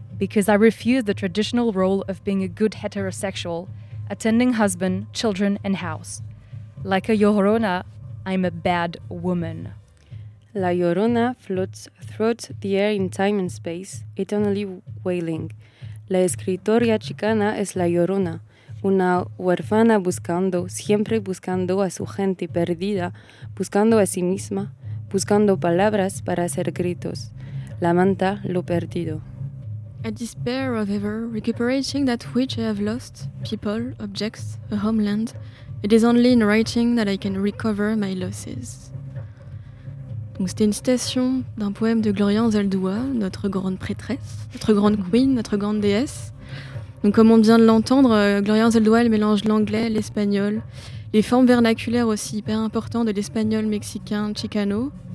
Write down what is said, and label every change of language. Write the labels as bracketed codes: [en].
[en] Because I refuse the traditional role of being a good heterosexual, attending husband, children, and house. Like a Llorona, I'm a bad woman. La Llorona floats throughout the air in time and space, eternally wailing. [es] La escritora chicana es la Llorona, una huérfana buscando, siempre buscando a su gente perdida, buscando a sí misma, buscando palabras para hacer gritos. Lamenta lo perdido. [en] I despair of ever recuperating that which I have lost, people, objects, a homeland. It is only in writing that I can recover my losses. [fr] Donc c'était une citation d'un poème de Glorian Zeldoua, notre grande prêtresse, notre grande queen, notre grande déesse. Donc comme on vient de l'entendre, Glorian Zeldoua, elle mélange l'anglais, l'espagnol, les formes vernaculaires aussi hyper importantes de l'espagnol, mexicain, chicano.